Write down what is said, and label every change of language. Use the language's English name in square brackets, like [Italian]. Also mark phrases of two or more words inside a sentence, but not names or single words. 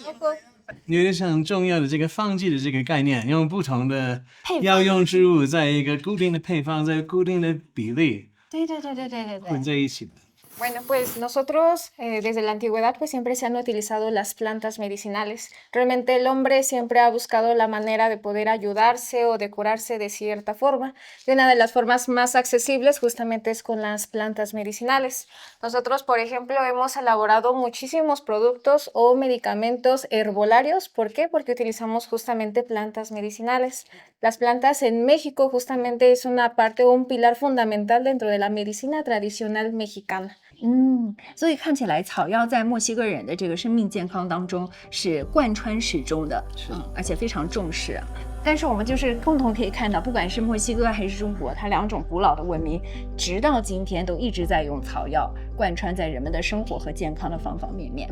[Chinese] 有点像中药的这个方剂的这个概念，用不同的药用植物在一个固定的配方，在固定的比例，对，混在一起的。 [Spanish] Bueno, pues nosotros desde la antigüedad pues siempre se han utilizado las plantas medicinales. Realmente el hombre siempre ha buscado la manera de poder ayudarse o de curarse de cierta forma. Y una de las formas más accesibles justamente es con las plantas medicinales. Nosotros, por ejemplo, hemos elaborado muchísimos productos o medicamentos herbolarios. ¿Por qué? Porque utilizamos justamente plantas medicinales. Las plantas en México justamente es una parte o un pilar fundamental dentro de la medicina tradicional mexicana. [Chinese] 所以看起来草药在墨西哥人的这个生命健康当中是贯穿始终的，而且非常重视。但是我们就是共同可以看到，不管是墨西哥还是中国，它两种古老的文明，直到今天都一直在用草药贯穿在人们的生活和健康的方方面面。